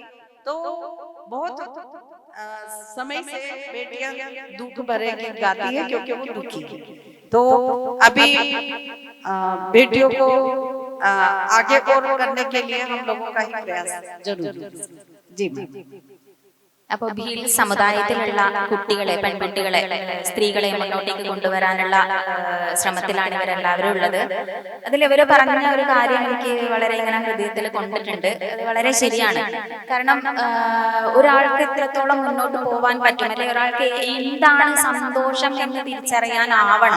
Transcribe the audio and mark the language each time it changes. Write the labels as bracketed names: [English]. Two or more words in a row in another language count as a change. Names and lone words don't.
[Hindi] तो बहुत समय से बेटियां दुख भरे गीत गाती है क्योंकि वो दुखी है। तो अभी बेटियों को आगे और करने के लिए हम लोगों का ही प्रयास जरूर। जी [Malayalam] അപ്പോൾ ഭീൽ സമുദായത്തിലുള്ള കുട്ടികളെ, പെൺകുട്ടികളെ, സ്ത്രീകളെ മുന്നോട്ടേക്ക് കൊണ്ടുവരാനുള്ള ശ്രമത്തിലാണ് ഇവരെല്ലാവരും ഉള്ളത്. അതിൽ ഇവര് പറഞ്ഞ ഒരു കാര്യം എനിക്ക് വളരെ ഇങ്ങനെ ഹൃദയത്തിൽ കൊണ്ടിട്ടുണ്ട്. അത് വളരെ ശരിയാണ്. കാരണം ഒരാൾക്ക് എത്രത്തോളം മുന്നോട്ട് പോവാൻ പറ്റും, അല്ലെങ്കിൽ ഒരാൾക്ക് എന്താണ് സന്തോഷം എന്ന് തിരിച്ചറിയാനാവണം.